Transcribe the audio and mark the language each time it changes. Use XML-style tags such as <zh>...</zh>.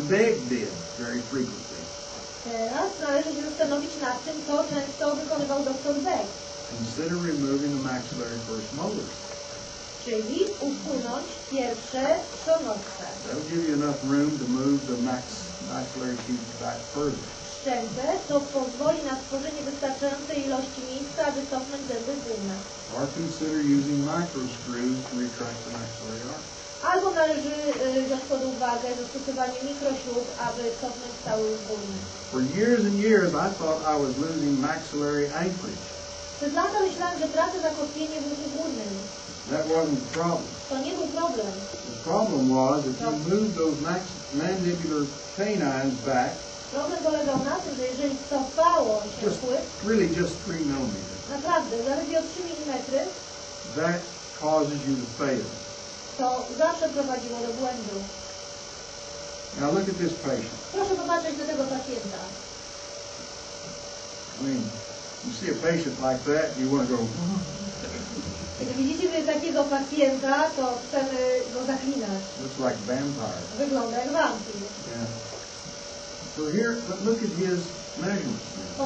<en>Begg did very frequently.</en> <pl>Teraz należy się zastanowić nad tym, co często wykonywał dr Beck,</pl> <en>Consider removing the maxillary first molars.</en> <pl>czyli usunąć pierwsze trzonówce.</pl> <en>That'll give you enough room to move the maxillary teeth back further.</en> <pl>Szczęce to pozwoli na stworzenie wystarczającej ilości miejsca, aby cofnąć zęby górne.</pl> <en>Or consider using micro screws to retract the maxillary arch.</en> <pl>Albo należy wziąć pod uwagę zastosowanie mikrośrub, aby cofnąć cały górny.</pl> <en>For years and years, I thought I was losing maxillary anchorage.</en> <pl>Przez lata myślałem, że tracę zakotwienie w łuku górnym.</pl> <en>That wasn't the problem.</en> <pl>To nie był problem.</pl> <en>The problem was if you moved those mandibular canines back,</en> <pl>Problem polegał na tym, że jeżeli cofało się płyt,</pl> <en>really just 3 millimeters,</en> <pl>naprawdę, zaledwie o 3 mm,</pl> <en>that causes you to fail.</en> <pl>to zawsze prowadziło do błędu.</pl> <en>Now look at this patient.</en> <pl>Proszę popatrzeć na tego pacjenta.</pl> <en>I mean, you see a patient like that, you want to go,</en> <pl>Kiedy widzicie takiego pacjenta, to chcemy go zaklinać.</pl> <en>looks like a vampire.</en> <pl>Wygląda jak wampir.</pl> <en>Yeah. So here, but look at his measurements now.</en>